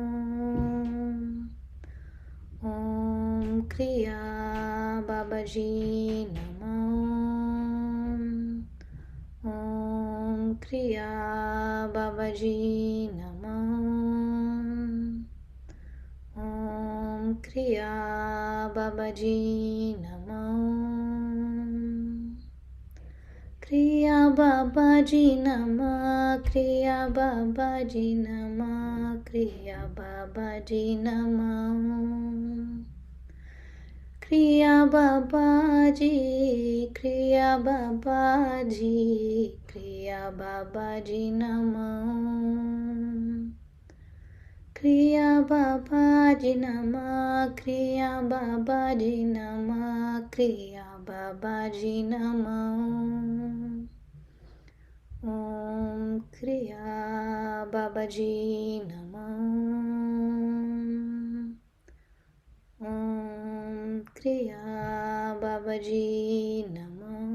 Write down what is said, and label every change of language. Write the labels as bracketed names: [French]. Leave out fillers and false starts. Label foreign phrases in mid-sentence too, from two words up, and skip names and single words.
[Sanskrit] Om Kriya Babaji Namo. Om Kriya Babaji Namo. Om Kriya Babaji Namo. Kriya Babaji Nama, Kriya Babaji Nama, Kriya Babaji Nama. Kriya Babaji, Kriya Babaji, Kriya Babaji Nama. Kriya Babaji Nama, Kriya Babaji Nama, Kriya Babaji Nama. Om Kriya Babaji Nama. Om Kriya Babaji Nama.